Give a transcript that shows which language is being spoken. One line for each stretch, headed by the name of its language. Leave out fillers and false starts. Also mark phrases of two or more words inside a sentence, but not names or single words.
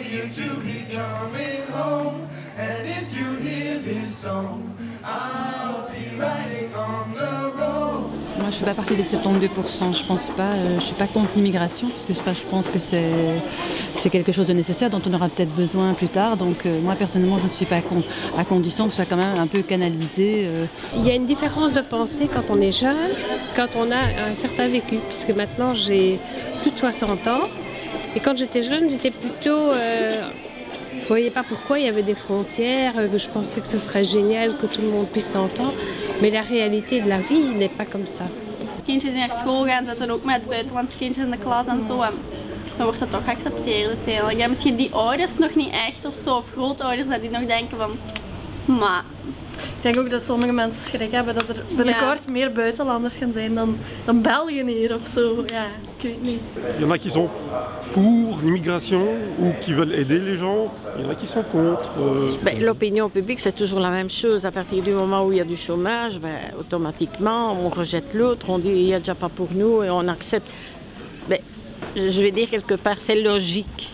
English: to be coming home. And if you hear this song, I'll be riding on the road.
French: Moi, je ne fais pas partie des 72%. Je pense pas. Je suis pas contre l'immigration parce que je pense que c'est quelque chose de nécessaire dont on aura peut-être besoin plus tard. Donc, moi personnellement, je ne suis pas contre, à condition que ce soit quand même un peu canalisé. Il y a une différence de pensée quand on est jeune, quand on a un certain vécu, puisque maintenant j'ai plus de 60 ans. Et quand j'étais jeune, j'étais plutôt. Je ne voyais pas pourquoi il y avait des frontières, que je pensais que ce serait génial que tout le monde puisse s'entendre. Mais la réalité de la vie n'est pas comme ça.
Dutch: Kindjes die naar school gaan, zitten ook met buitenlandse kindjes in de klas en zo. En dan wordt dat toch geaccepteerd uiteindelijk. Ja, misschien die ouders nog niet echt of zo, of grootouders die nog denken van... Maar... Ik denk ook dat sommige mensen schrik hebben dat er binnenkort meer buitenlanders gaan zijn dan België hier of zo. Ja, ik weet niet.
French: Il y en a qui sont pour l'immigration ou qui veulent aider les gens. Il y en a qui sont contre. L'opinion publique, c'est toujours la même chose. À partir du moment où il y a du chômage, automatiquement, on rejette l'autre, on dit il n'y a déjà pas pour nous et on accepte. Mais, je vais dire quelque part, c'est logique.